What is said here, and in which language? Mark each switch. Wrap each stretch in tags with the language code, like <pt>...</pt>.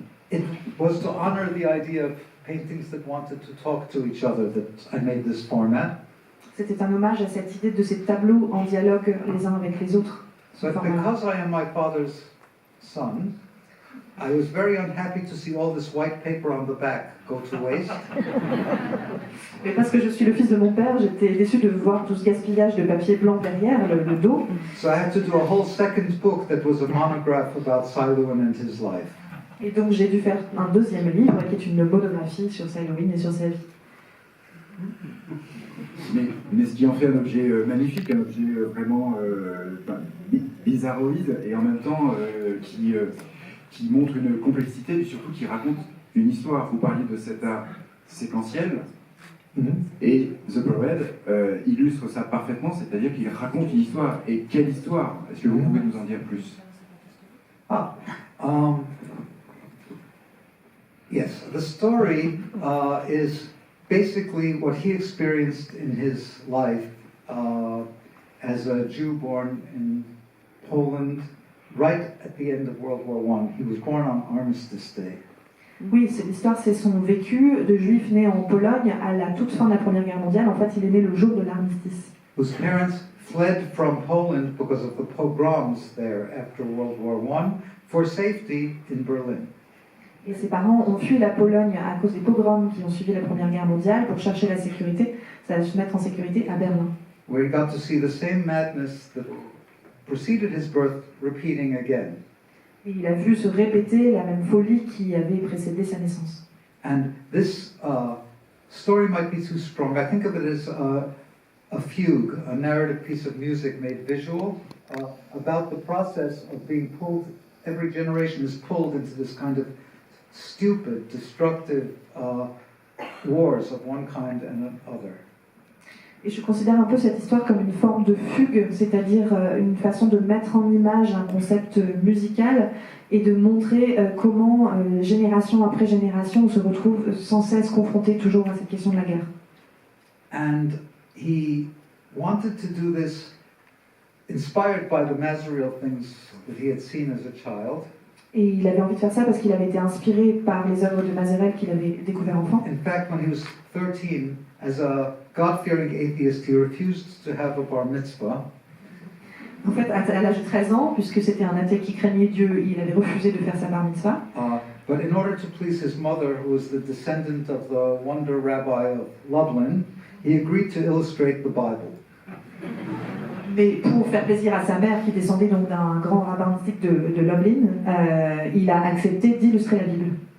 <en>It was to honor the idea of paintings that wanted to talk to each other that I made this format.</en> <fr>C'était un hommage à cette idée de ces tableaux en dialogue les uns avec les autres.</fr> <en>But because I am my father's son, I was very unhappy to see all this white paper on the back go to waste.</en> <fr>Mais parce que je suis le fils de mon père, j'étais déçu de voir tout ce gaspillage de papier blanc derrière le dos.</fr> <en>So I had to do a whole second book that was a monograph about Saïlouin and his life.</en> <fr>Et donc j'ai dû faire un deuxième livre qui est une monographie sur Saïlouin et sur sa vie. Mais ce qui en fait un objet magnifique, un objet vraiment bizarroïde, et en même temps qui montre une complexité, et surtout qui raconte une histoire. Vous parliez de cet art séquentiel, et The Parade illustre ça parfaitement, c'est-à-dire qu'il raconte une histoire. Et quelle histoire? Est-ce que vous pouvez nous en dire plus?</fr> <en>Yes, the story is basically what he experienced in his life as a Jew born in Poland right at the end of World War I. He was born on Armistice Day.</en> <fr>Oui, l'histoire, c'est son vécu de juif né en Pologne à la toute fin de la Première Guerre mondiale. En fait, il est né le jour de l'armistice.</fr> <en>Whose parents fled from Poland because of the pogroms there after World War I for safety in Berlin.</en> <fr>Et ses parents ont fui la Pologne à cause des pogroms qui ont suivi la Première Guerre mondiale pour chercher la sécurité, se mettre en sécurité à Berlin.</fr> <en>Where he got to see the same madness that preceded his birth repeating again.</en> <fr>Et il a vu se répéter la même folie qui avait précédé sa naissance.</fr> <en>And this story might be too strong. I think of it as a fugue, a narrative piece of music made visual, about the process of being pulled. Every generation is pulled into this kind of stupid, destructive wars of one kind and another.</en> <fr>Et je considère un peu cette histoire comme une forme de fugue, c'est-à-dire une façon de mettre en image un concept musical et de montrer comment, génération après génération, on se retrouve sans cesse confronté toujours à cette question de la guerre.</fr> <en>And he wanted to do this inspired by the Mazaril things that he had seen as a child.</en> <fr>Et il avait envie de faire ça parce qu'il avait été inspiré par les œuvres de Mazarel qu'il avait découvert enfant.</fr> <en>In fact, when he was 13, as a God-fearing atheist, he refused to have a bar mitzvah.</en> <fr>En fait, à l'âge de 13 ans, puisque c'était un athée qui craignait Dieu, il avait refusé de faire sa bar mitzvah.</fr> <en>But in order to please his mother, who was the descendant of the wonder rabbi of Lublin, he agreed to illustrate the Bible.</en> <fr>Mais pour faire plaisir à sa mère, qui descendait donc d'un grand rabbin mystique de Lublin, il a accepté d'illustrer la Bible.</fr>